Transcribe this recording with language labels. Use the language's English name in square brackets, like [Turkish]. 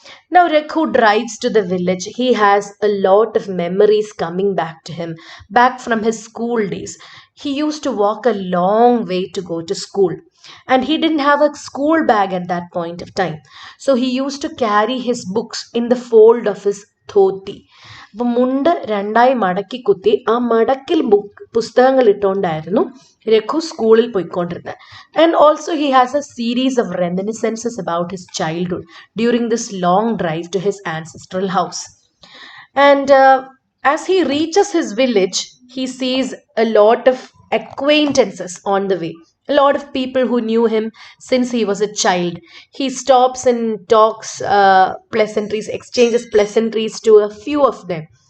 [English] Now Riku drives to the village. He has a lot of memories coming back to him, back from his school days. He used to walk a long way to go to school, and he didn't have a school bag at that point of time. So he used to carry his books in the fold of his dhoti. [Malayalam] അപ്പം മുണ്ട് രണ്ടായി മടക്കി കുത്തി ആ മടക്കിൽ പുസ്തകങ്ങൾ ഇട്ടുകൊണ്ടായിരുന്നു രഘു സ്കൂളിൽ പോയിക്കൊണ്ടിരുന്നത്. [English] And also he has a series of reminiscences about his childhood during this long drive to his ancestral house. And as he reaches his village, he sees a lot of acquaintances on the way. A lot of people who knew him since he was a child. He stops and talks pleasantries, exchanges pleasantries to a few of them.